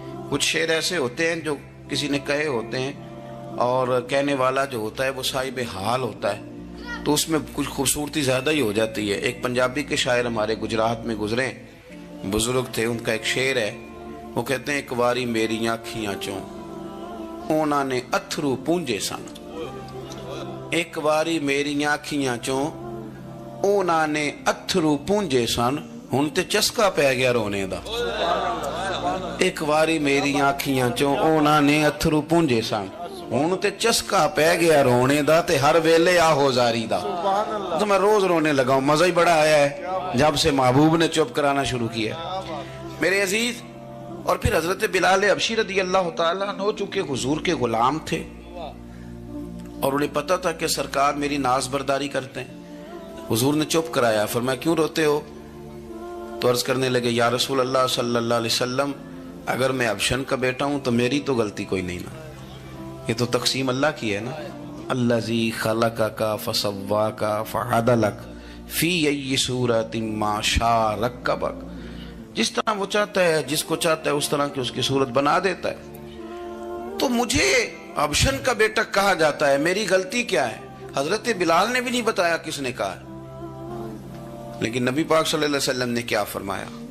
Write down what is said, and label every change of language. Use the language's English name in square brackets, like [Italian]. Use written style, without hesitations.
[Urdu] کچھ شعر ایسے ہوتے ہیں جو کسی نے کہے ہوتے ہیں, اور کہنے والا جو ہوتا ہے وہ صاحب حال ہوتا ہے, تو اس میں کچھ خوبصورتی زیادہ ہی ہو جاتی ہے. ایک پنجابی کے شاعر ہمارے گجرات میں گزرے, بزرگ تھے, ان کا ایک شعر ہے, وہ کہتے ہیں [Punjabi] ایک واری میری آنکھیاں چوں اونا نے اتھرو پونجے سن. ایک واری میری آنکھیاں چوں اونا نے اتھرو پونجے سن, ہن تے چسکا پہ گیا رونے دا. ایک واری میری آنکھیاں چوں اونا نے اتھرو پونجے سن, ہن تے چسکا پہ گیا رونے دا, تے ہر ویلے آہو زاری دا. [Urdu] تو میں روز رونے لگا ہوں, مزہ ہی بڑا آیا ہے جب سے محبوب نے چپ کرانا شروع کیا میرے عزیز. اور پھر حضرت بلال حبشی رضی اللہ تعالیٰ عنہ چونکہ حضور کے غلام تھے, اور انہیں پتہ تھا کہ سرکار میری ناز برداری کرتے ہیں, حضور نے چپ کرایا. فرمایا کیوں روتے ہو؟ تو عرض کرنے لگے یا رسول اللہ صلی اللہ علیہ وسلم, اگر میں ابشن کا بیٹا ہوں تو میری تو غلطی کوئی نہیں نا, یہ تو تقسیم اللہ کی ہے نا. [Arabic] الذی خلقک فسواک فعدلک فی ای صورت ما شاء رکبک [Urdu] جس طرح وہ چاہتا ہے، جس کو چاہتا ہے اس طرح کی اس کی صورت بنا دیتا ہے۔ تو مجھے ابشن کا بیٹا کہا جاتا ہے، میری غلطی کیا ہے؟ حضرت بلال نے بھی نہیں بتایا کس نے کہا، لیکن نبی پاک صلی اللہ علیہ وسلم نے کیا فرمایا؟